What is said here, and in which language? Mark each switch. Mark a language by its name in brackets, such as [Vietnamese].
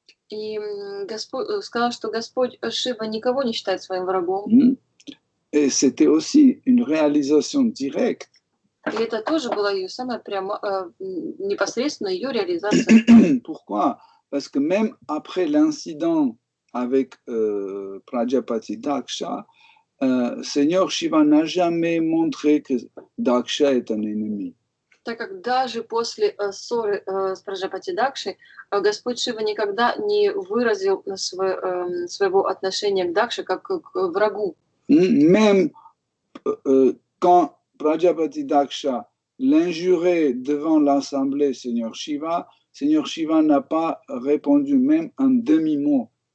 [Russian] И сказал, что Господь Шива никого не считает своим врагом. [French] Et c'était aussi une réalisation directe. [Russian] И это тоже была ее самая непосредственная ее реализация. [French] Pourquoi? Parce que même après l'incident avec Prajapati Daksha, Seigneur Shiva n'a jamais montré que Daksha est un ennemi. [Russian] Так как даже после ссоры с Праджапати Дакшей Господь Шива никогда не выразил своего отношения к Дакше как к врагу. [French] Même quand Prajapati Daksha l'injurait devant l'assemblée Seigneur Shiva n'a pas répondu même un demi-mot.